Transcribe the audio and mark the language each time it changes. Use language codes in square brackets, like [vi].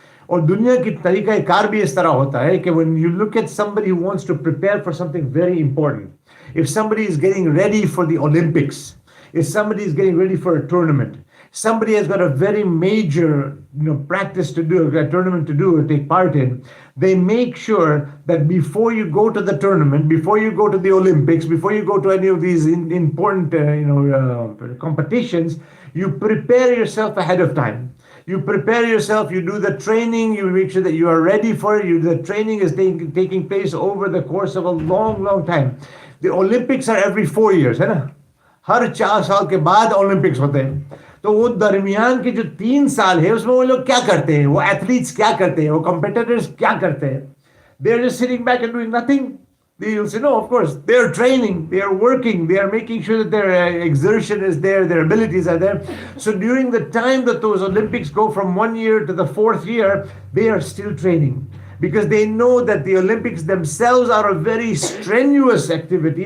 [hi] और दुनिया की तरीका कार भी इस तरह होता है कि [en] when you look at somebody who wants to prepare for something very important, if somebody is getting ready for the Olympics, if somebody is getting ready for a tournament, somebody has got a very major practice to do, a tournament to do, or take part in, they make sure that before you go to the tournament, before you go to the Olympics, before you go to any of these important competitions, you prepare yourself ahead of time. You prepare yourself, you do the training, you make sure that you are ready for it. The training is taking place over the course of a long, long time. The Olympics are every 4 years, [hi] है ना? हर 4 साल के बाद Olympics होते हैं. तो वो दरमियान के जो 3 साल है उसमें वो लोग क्या करते हैं, वो एथलीट्स क्या करते हैं, वो competitors क्या करते हैं? [en] They're just sitting back and doing nothing. You'll say, no, of course, they're training, they are working, they are making sure that their exertion is there, their abilities are there. So during the time that those Olympics go from 1 year to the 4th year, they are still training. Because they know that the Olympics themselves are a very strenuous activity.